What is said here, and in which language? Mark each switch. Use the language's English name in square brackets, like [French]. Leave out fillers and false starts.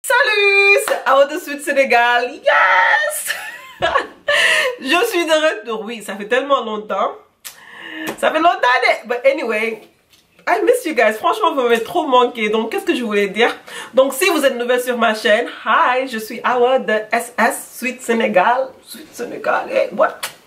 [French] Salut, c'est Awa de Sweet Sénégal. [English] Yes. [French] Je suis de retour. Oui, ça fait tellement longtemps. Ça fait longtemps. [English] But anyway, I miss you guys. [French] Franchement, vous m'avez trop manqué. Donc, qu'est-ce que je voulais dire? Donc, si vous êtes nouvelle sur ma chaîne, [English] hi, [French] je suis Awa de SS Sweet Sénégal. Sweet Sénégal. [English] Hey, what?